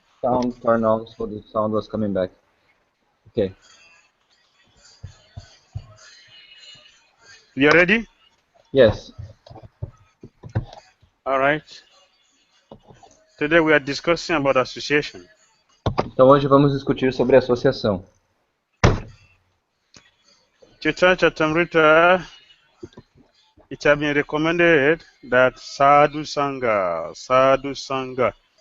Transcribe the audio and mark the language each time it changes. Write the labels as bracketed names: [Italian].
[English] Sound turned on, so the sound was coming back. Okay. You are ready? Yes. All right. Today we are discussing about association. [Portuguese] Então hoje vamos discutir sobre associação. [English] Chaitanya Charitamrita, it has been recommended that sadhu sangha.